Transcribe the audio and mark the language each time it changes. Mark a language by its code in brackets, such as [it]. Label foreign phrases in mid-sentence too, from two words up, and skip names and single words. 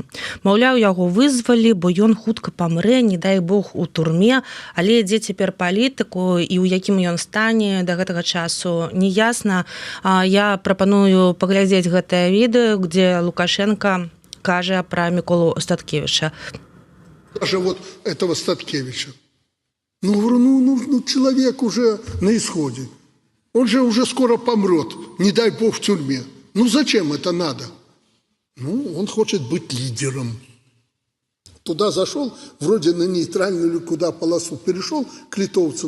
[be] Маўляў, яго вызвалі, бо ён хутка памрэ, не дай Бог, у турме, але дзе цяпер палітыку і ў якім ён стане да гэтага часу не ясна. Я прапаную паглядзець гэтае відэо, где Лукашенко кажа пра Міколу Статкевіча. [ru] Даже вот этого Статкевича. Ну, человек уже на исходе. Он же уже скоро помрет, не дай Бог, в тюрьме. Ну зачем это надо? Ну, он хочет быть лидером. Туда зашел, вроде на нейтральную или куда полосу перешел к литовцам.